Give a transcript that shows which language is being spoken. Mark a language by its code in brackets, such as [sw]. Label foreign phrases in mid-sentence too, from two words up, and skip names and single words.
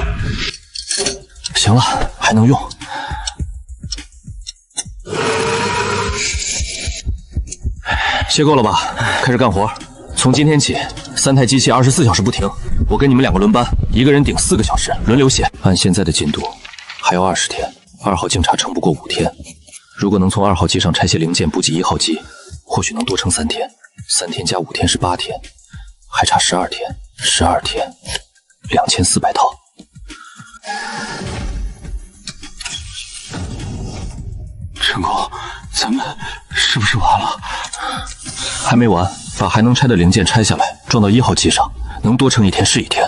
[zh] 行了，還能用。歇夠了吧？開始幹活。從今天起，3台機器24小時不停，我跟你們2個輪班，一個人頂4個小時，輪流歇。按現在的進度，還要20天。2號競查撐不過5天，如果能從2號機上拆卸零件補給1號機，或許能多撐3 天。3天加5天是8天，還差12天。12天，2400套。陈工，咱們是不是完了？還沒完，把還能拆的零件拆下來，裝到1號機上，能多撐1天是1天。